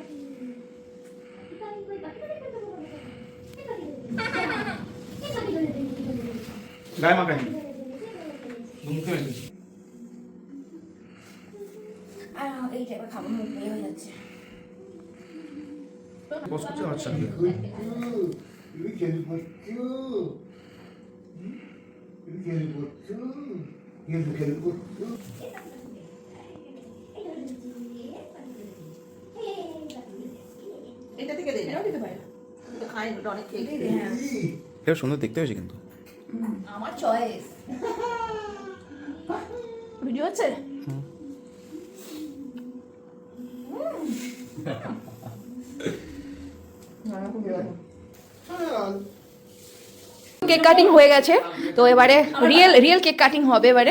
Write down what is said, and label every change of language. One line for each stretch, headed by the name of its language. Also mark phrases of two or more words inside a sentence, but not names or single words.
Bangla: গায়ে মাখায়নি, মুখে মেখেছি। এইটা এবার খাবো, মুখ বের হয়ে যাচ্ছে। পোস্ট করছে আচ্ছা।
Korean: 이렇게 해봤죠? 이렇게 해봤죠? 이렇게 해봤죠?
Bangla: এটা থেকে দে না এটাও দিতে পারে না তো খাই ওটা অনেক খেয়ে এটাই দে, হ্যাঁ। এটা সুন্দর দেখতে হয়েছে কিন্তু। আমার চয়েস ভিডিও আছে?
English: cake cutting
Bangla: হয়ে গেছে, তো এবারে
English: real cake cutting
Bangla: হবে এবারে।